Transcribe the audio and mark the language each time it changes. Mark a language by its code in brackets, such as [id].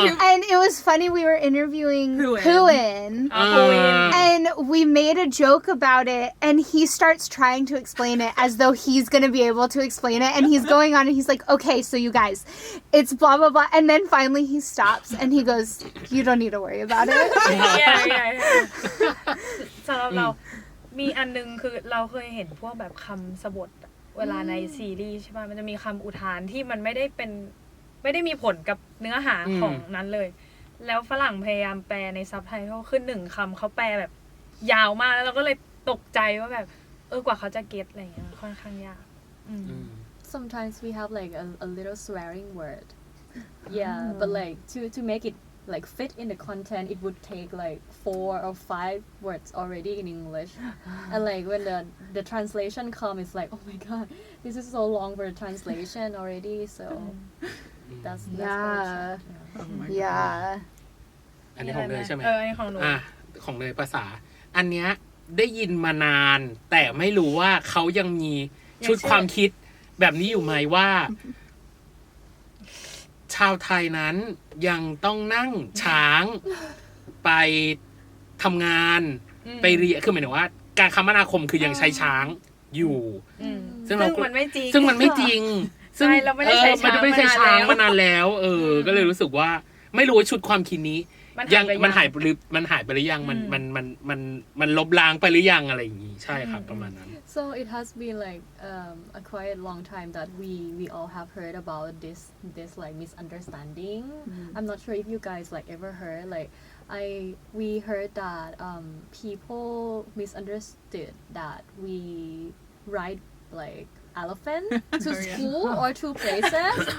[en] And it was funny, we were interviewing Huin. And we made a joke about it, and he starts trying to explain it as though he's going to be able to explain it. And he's going on, and he's like, okay, so you guys, it's blah, blah, blah. And then finally he stops, and he goes, you don't need to worry about it. [th] yeah สำหรับเรามีอันนึงคือเราเคยเห็นพวกแบบคำสบทเวลาในซีรีส์ใช่ป่ะมันจะมีคำอุทานที่มันไม่ได้มีผลกับเนื้อหาของนั้นเลยแล้วฝรั่งพยายามแปลในซับไตเติลขึ้น1คำเขาแปลแบบยาวมากแล้วเราก็เลยตกใจว่าแบบกว่าเขาจะเก็ตอะไรอย่างเงี้ยค่อนข้างยาก [en] sometimes we have like a little swearing word but like to make it like fit in the content it would take like 4 or 5 words already in English and like when the translation come it's like oh my god this is so long for the translation already so that's yeah [th] อันนี้ของเนยใช่ไหม อันนี้ของหนู ของเนยภาษาอันเนี้ยได้ยินมานานแต่ไม่รู้ว่าเขายังมีชุดความคิดแบบนี้อยู่ไหมว่าชาวไทยนั้นยังต้องนั่งช้างไปทำงานไปเรียนคือหมายถึงว่าการคมนาคมคือยังใช้ช้างอยู่ซึ่งมันไม่จริงซึ่ง เราไม่ได้ใช้ช้าง มานานแล้วก็เลยรู้สึกว่าไม่รู้ว่าชุดความคิดนี้ยังมันหายไปหรือยังมันลบล้างไปหรือยังอะไรอย่างงี้ใช่ครับประมาณนั้น [en] So it has been like a quite long time that we all have heard about this like misunderstanding. I'm not sure if you guys like ever heard like we heard that people misunderstood that we ride like elephant to school or to places.